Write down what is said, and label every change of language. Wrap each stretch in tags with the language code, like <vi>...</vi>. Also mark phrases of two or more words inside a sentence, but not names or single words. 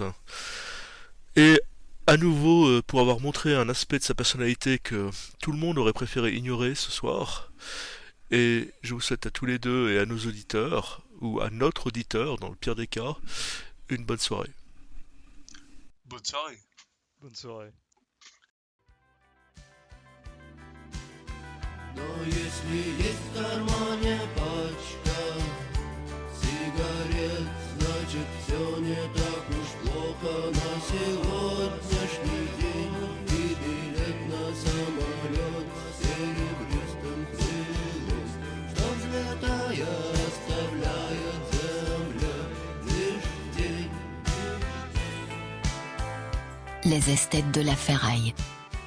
<fr>Et à nouveau pour avoir montré un aspect de sa personnalité que tout le monde aurait préféré ignorer ce soir. Et je vous souhaite à tous les deux et à nos auditeurs, ou à notre auditeur dans le pire des cas, une bonne soirée. bonne soirée. Bonne soirée.</fr> <ru>Но если есть в кармане пачка сигарет, значит все не так уж плохо на сегодняшний день. И билет на самолет серебристым крылом, что взлетая оставляет земле лишь тень.</ru> <fr>Les esthètes de la ferraille.</fr>